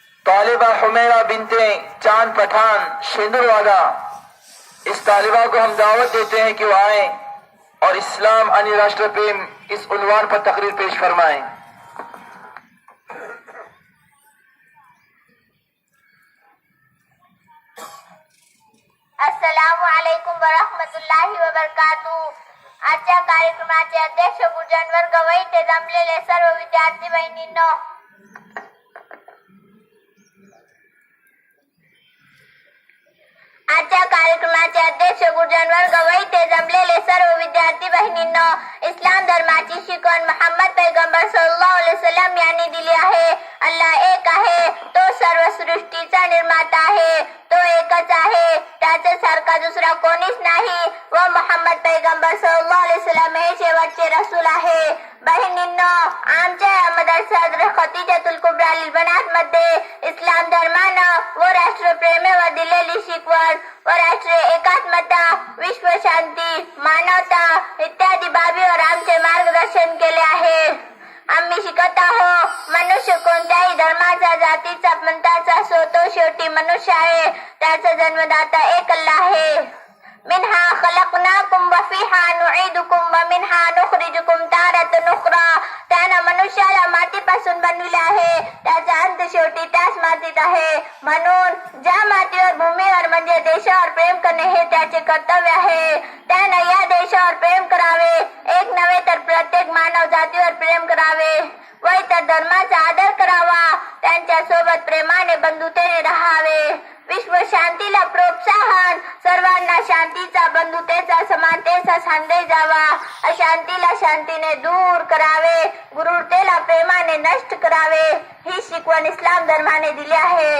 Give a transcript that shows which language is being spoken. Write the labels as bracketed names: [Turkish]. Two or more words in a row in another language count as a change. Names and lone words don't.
[Urdu] طالبہ حمیرا بنت چاند پٹھان شیندورواڈا، اس طالبہ کو ہم دعوت دیتے ہیں کہ وہ آئے اور اسلام یعنی راشٹر پریم اس عنوان پر تقریر پیش فرمائیں. [Arabic] السلام عليكم ورحمة الله وبركاته. [Marathi] आजच्या कार्यक्रमाचे अध्यक्ष गुरुजनवर्ग व इथे जमलेले सर्व विद्यार्थी बहिणींनो, आजच्या कार्यक्रमाचे अध्यक्ष गुरुजनवर्ग व इथे जमलेले सर्व विद्यार्थी बहिणींनो, इस्लाम धर्माची शिकवण मुहम्मद पैगंबर [Arabic] صلى الله عليه وسلم [Marathi] यांनी दिली आहे। अल्लाह एक आहे, तो सर्व सृष्टीचा निर्माता आहे, तो एकच आहे, त्याच्या सारखा दुसरा कोणीच नाही व मुहम्मद पैगंबर [Arabic] صلى الله عليه وسلم [Marathi] हे शेवटचे रसूल आहे। बहिणींनो, आमच्या या मदरसा खतीजातुल कुब्रा लिल बनात मध्ये इस्लाम धर्मानं व राष्ट्रप्रेमावर दिलेली शिकवण व राष्ट्रीय एकात्मता, विश्व शांती, मानवता इत्यादी बाबीवर आमचे मार्गदर्शन केले आहे। आम्ही शिकत आहोत, मनुष्य कोणत्याही धर्माचा, जातीचा, पंथाचा असो, तो शेवटी मनुष्य आहे, त्याचा जन्मदाता एक अल्लाह आहे। [Arabic] منها خلقناكم وفيها نعيدكم ومنها نخرجكم تارة أخرى, [Marathi] त्यानं मनुष्याला मातीपासून बनविले आहे, त्याचा अंत शेवटी त्याच मातीत आहे। म्हणून ज्या मातीवर, भूमीवर म्हणजे देशावर प्रेम करणे हे त्याचे कर्तव्य आहे, त्यानं या देशावर प्रेम करावे, एक नव्हे तर प्रत्येक मानव जातीवर प्रेम करावे व इतर धर्माचा आदर करावा, त्यांच्या सोबत प्रेमाने बंधुतेने राहावे, विश्व शांतीला प्रोत्साहन, सर्वांना शांतीचा, बंधुतेचा, समानतेचा संदेश द्यावा, अशांतीला शांतीने दूर करावे, गुरुतेला प्रेमाने नष्ट करावे, ही शिकवण इस्लाम धर्माने दिली आहे।